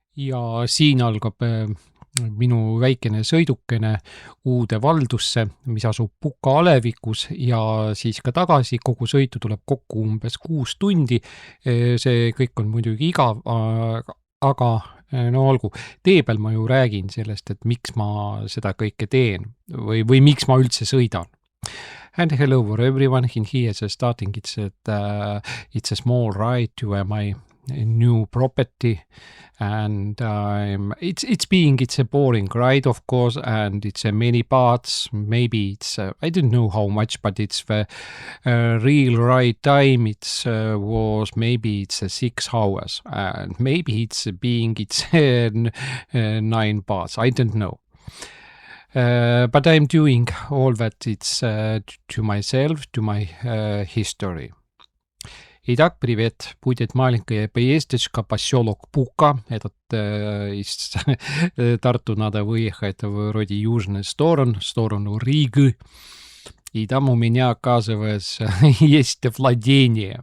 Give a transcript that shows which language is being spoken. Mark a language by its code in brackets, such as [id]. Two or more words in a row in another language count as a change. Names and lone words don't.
[et] ja siin algab minu väikene sõidukene uude valdusse, mis asub Puka alevikus ja siis ka tagasi. Kogu sõitu tuleb kokku umbes 6 tundi. See kõik on muidugi igav, aga no olgu, tee peal ma ju räägin sellest, et miks ma seda kõike teen või miks ma üldse sõidan. [en] And hello for everyone in here starting. It's a small ride to my new property, and it's a boring ride, of course, and it's a many parts. Maybe it's I don't know how much, but it's the real ride time. Maybe it's 6 hours, and maybe it's 9 parts. I don't know. But I'm doing all that it's to myself, to my history. [ru] Итак, привет. Будет маленькое поездочка, поселок Пука. Этот из Тарту надо выехать вроде южную сторону Риги. И там у меня, оказывается, есть владение.